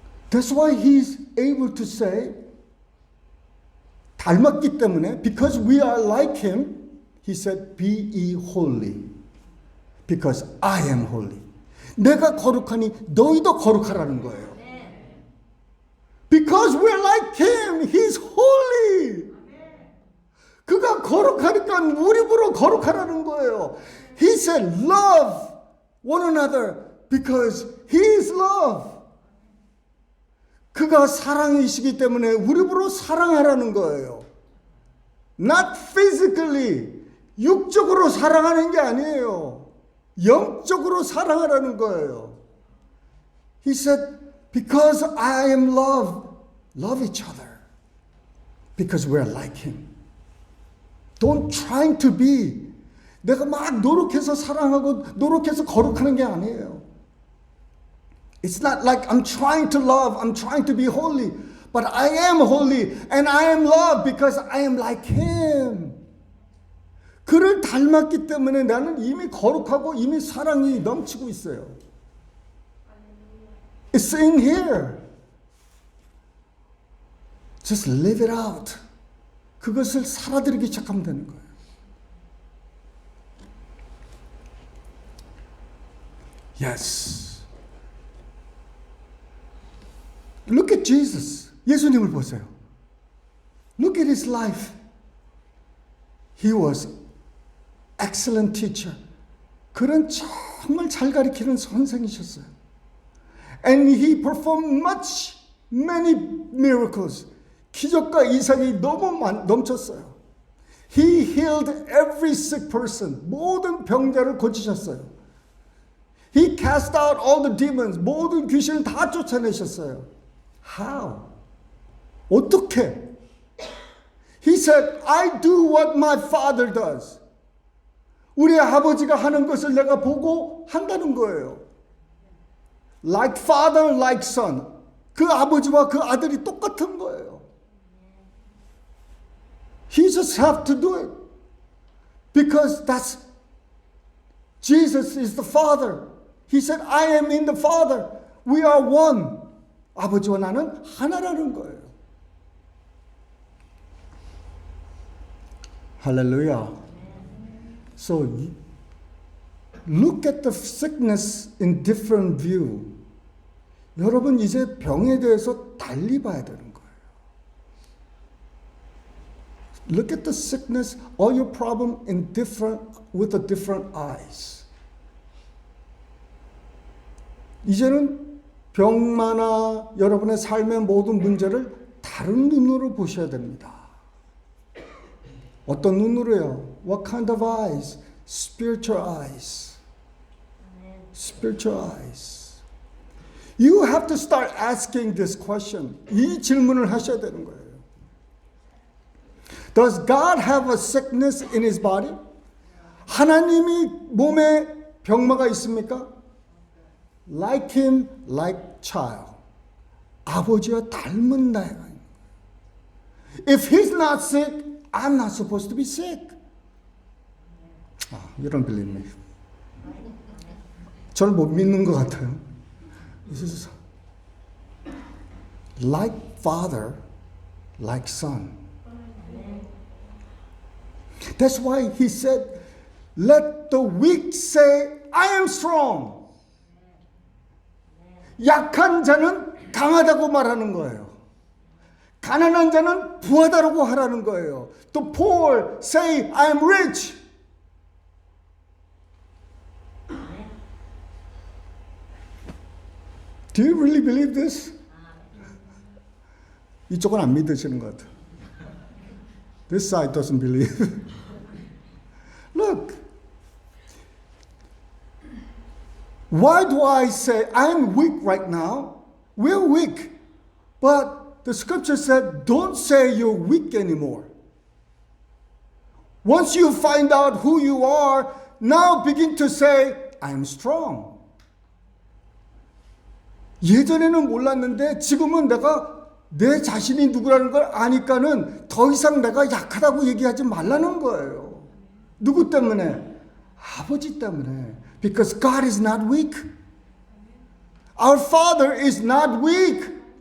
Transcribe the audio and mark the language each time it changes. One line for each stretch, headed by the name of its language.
English: That's why he's able to say,
Korean: 닮았기 때문에,
English: because we are like him, he said, be ye holy, because I am holy.
Korean: 내가 거룩하니 너희도 거룩하라는 거예요.
English: Because we're like him, he's holy.
Korean: 그가 거룩하니까 우리 보러 거룩하라는 거예요.
English: He said, love one another because he is love.
Korean: 그가 사랑이시기 때문에 우리 보러 사랑하라는 거예요.
English: Not physically,
Korean: 육적으로 사랑하는 게 아니에요. 영적으로 사랑하라는 거예요.
English: He said, because I am love, love each other. Because we are like him. Don't try to be.
Korean: 내가 막 노력해서 사랑하고 노력해서 거룩하는 게 아니에요.
English: It's not like I'm trying to love, I'm trying to be holy. But I am holy and I am loved because I am like him.
Korean: 그를 닮았기 때문에 나는 이미 거룩하고 이미 사랑이 넘치고 있어요.
English: It's in here. Just live it out.
Korean: 그것을 살아들이기 시작하면 되는 거예요.
English: Yes. Look at Jesus.
Korean: 예수님을 보세요.
English: Look at his life. He was excellent teacher.
Korean: 그런 정말 잘 가르치는 선생이셨어요.
English: And he performed many miracles.
Korean: 기적과 이상이 너무 넘쳤어요.
English: He healed every sick person.
Korean: 모든 병자를 고치셨어요.
English: He cast out all the demons.
Korean: 모든 귀신을 다 쫓아내셨어요.
English: How?
Korean: 어떻게?
English: He said, I do what my father does.
Korean: 우리 아버지가 하는 것을 내가 보고 한다는 거예요.
English: Like father, like son.
Korean: 그 아버지와 그 아들이 똑같은 거예요.
English: He just have to do it. Because that's Jesus is the Father. He said, I am in the Father. We are one.
Korean: 아버지와 나는 하나라는 거예요.
English: Hallelujah. So look at the sickness in different view.
Korean: 여러분 이제 병에 대해서 달리 봐야 되는 거예요.
English: Look at the sickness, all your problem with a different eyes.
Korean: 이제는 병마나 여러분의 삶의 모든 문제를 다른 눈으로 보셔야 됩니다. 어떤 눈으로요?
English: What kind of eyes? Spiritual eyes. Spiritual eyes. You have to start asking this question. 이 질문을 하셔야 되는 거예요. Does God have a sickness in his body?
Korean: 하나님이 몸에 병마가 있습니까?
English: Like him, like child.
Korean: 아버지와 닮은 나이가 있는 거예요.
English: If he's not sick, I'm not supposed to be sick. You don't believe me.
Korean: 저를 못 믿는 것 같아요.
English: This is like father, like son. That's why he said, let the weak say, I am strong.
Korean: 약한 자는 강하다고 말하는 거예요. 가난한 자는 부하다라고 하라는 거예요.
English: The poor say, I am rich. Do you really believe this?
Korean: 이쪽은 안 믿으시는 것 같아요.
English: This side doesn't believe. Look. Why do I say I'm weak right now? We're weak. But the scripture said, don't say you're weak anymore. Once you find out who you are, now begin to say, I'm strong.
Korean: 예전에는 몰랐는데 지금은 내가 내 자신이 누구라는 걸 아니까는 더 이상 내가 약하다고 얘기하지 말라는 거예요. 누구 때문에? 아버지 때문에.
English: Because God is not weak. Our Father is not weak.